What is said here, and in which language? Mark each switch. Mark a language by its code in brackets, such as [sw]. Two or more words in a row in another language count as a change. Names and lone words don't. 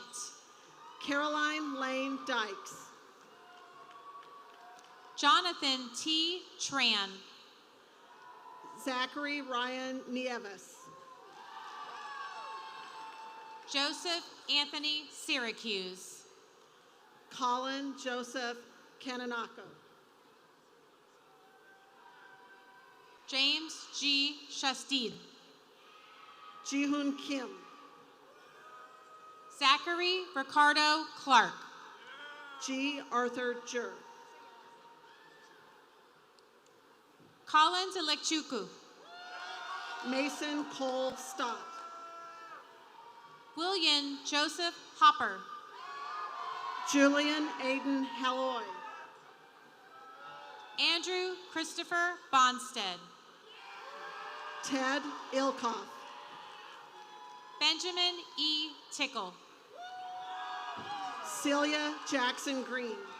[en] Caroline Lane Dykes. Jonathan T. Tran. Zachary Ryan Nieves. Joseph Anthony Syracuse. Colin Joseph Kananako. James G. Shastid. Jihoon Kim. Zachary Ricardo Clark. G. Arthur Jur. Collins Elekchuku. Mason Cole Stott. William Joseph Hopper. Julian Aiden Halloy. Andrew Christopher Bonstead. Ted Ilkoff. Benjamin E. Tickle. Celia Jackson Green.